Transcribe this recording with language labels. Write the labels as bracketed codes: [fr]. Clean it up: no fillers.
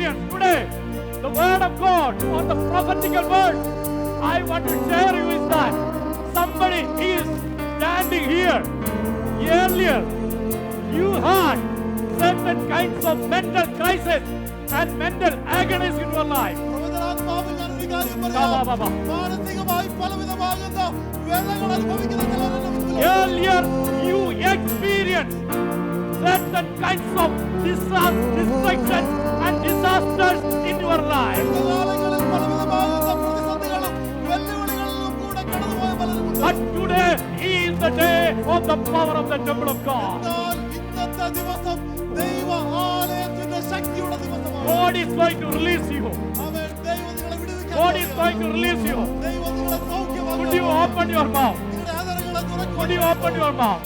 [en] today, the word of God or the prophetical word I want to share you is that somebody is standing here. Earlier, you had certain kinds of mental crisis and mental agonies in your life. [ml] പ്രവചനാത്മാവിൽ ഞാൻ ഒരു കാര്യം ബാ, പറയാം. ബാ, ബാ. മാനസികമായി പലവിധമാകുന്ന വേദനകൾ അനുഭവിക്കുന്ന ചിലരുടെ മുമ്പിൽ [en] Earlier, you experienced certain kinds of destruction and disasters in your life. [ml] കാലങ്ങളിൽ പലവിധമാകുന്ന പ്രതിസന്ധികളും വെല്ലുവിളികളിലും കൂടെ കടന്നുപോയ പലരുമുണ്ട്. [en] But today is the day of the power of the temple of God. [ml] എന്നാൽ ഇന്നത്തെ ദിവസം ദൈവ ആലയത്തിന്റെ ശക്തിയുടെ ദിവസമാണ്. [en] God is going to release you. [ml] ആമേൻ. ദൈവം നിങ്ങളെ വിടുവിക്കാൻ [en] God is [ml] പോകുകയാണ്. [en] going to release you. [ml] ദൈവം നിങ്ങളെ സൗഖ്യമാക്കാൻ [en] Would you [ml] പോകുകയാണ്. [en] open your mouth? [ml] നിങ്ങളുടെ ആദരങ്ങളെ തുറക്കുവാൻ [en] Would you open your mouth?